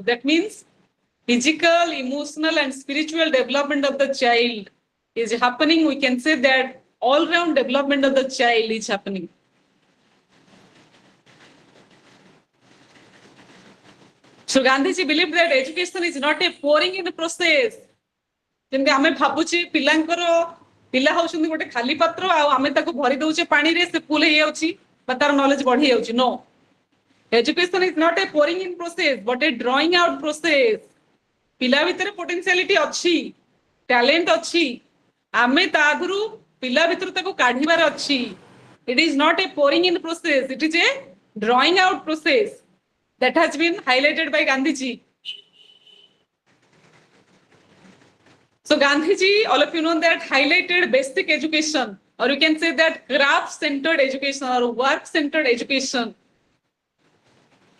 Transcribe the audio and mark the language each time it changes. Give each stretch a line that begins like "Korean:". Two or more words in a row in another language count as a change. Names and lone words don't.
English: That means physical, emotional, and spiritual development of the child is happening. We can say that all-round development of the child is happening. So Gandhiji believed that education is not a pouring in process.
Odia: ଯେମିତି ଆମେ ଭାବୁଛେ ପିଲା ହଉଛନ୍ତି ଗୋଟେ ଖାଲି ପାତ୍ର ଆଉ ଆମେ ତାକୁ ଭରି ଦଉଛେ ପାଣିରେ ସେ ଫୁଲ ହେଇଯାଉଛି ବା ତାର ନଲେଜ ବଢି ଯାଉଛି.
English: No. Education is not a pouring in process but a drawing out process.
Odia: ପିଲା ଭିତରେ ପୋଟେନ୍ସିଆଲିଟି ଅଛି, ଟ୍ୟାଲେଣ୍ଟ ଅଛି, ଆମେ ତା ଆଗରୁ ପିଲା ଭିତରୁ ତାକୁ କାଢିବାର ଅଛି.
English: It is not a pouring in process, it is a drawing out process that has been highlighted by Gandhiji. So Gandhiji, all of you know that, highlighted basic education, or you can say that craft-centered education or work-centered education.